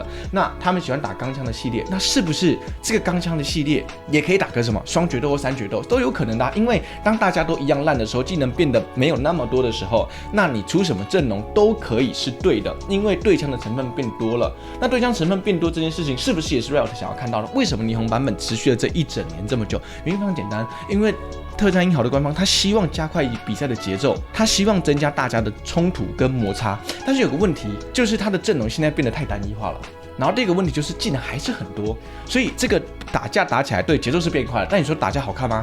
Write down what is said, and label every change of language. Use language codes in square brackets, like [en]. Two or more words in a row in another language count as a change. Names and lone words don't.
[zh] 那他們喜歡打鋼槍的系列，那是不是這個鋼槍的系列也可以打個什麼雙決鬥或三決鬥都有可能的因為當大家都一樣爛的時候，技能變得沒有那麼多的時候，那你出什麼陣容都可以是對的，因為對槍的成分變多了。那對槍成分變多這件事情，是不是也是 Riot 想要看到的？為什麼霓虹版本持續了這一整年這麼久？原因非常簡單，因為特戰英豪的官方他希望加快比賽的節奏，他希望增加大家的衝突跟摩擦，但是有個問題，就是他的陣容現在變得太單一化了。然後第二個問題就是技能還是很多，所以這個打架打起來，對，節奏是变快了。但你說打架好看嗎？